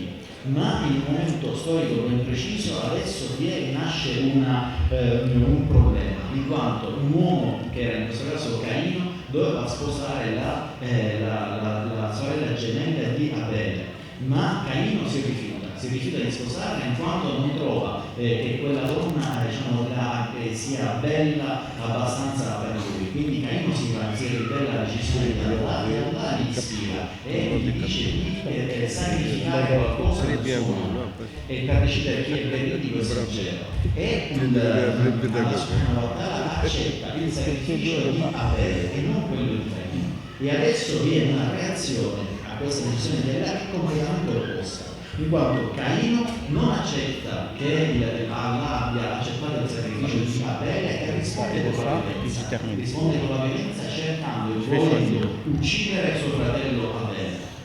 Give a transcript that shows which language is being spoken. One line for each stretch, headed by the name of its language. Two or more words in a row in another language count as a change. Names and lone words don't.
Italian: Ma in un momento storico ben preciso adesso nasce un problema, in quanto un uomo, che era in questo caso Caino, doveva sposare la sorella gemella di Abele, ma Caino si rifiuta di sposarla in quanto non trova che quella donna sia bella abbastanza per lui. Quindi Caino si ribella alla decisione di Allah e Allah gli ispira e gli dice di sacrificare qualcosa del suo nome e per decidere chi è veridico e sincero. E Allah
Arabic: سبحانه وتعالى
Italian: accetta il sacrificio di Abele e non quello di Caino. E adesso viene una reazione a questa decisione di Allah che è completamente opposta, in quanto Caino non accetta che Allah abbia accettato il sacrificio di Abele e risponde con la violenza, cercando e volendo uccidere suo fratello Abele.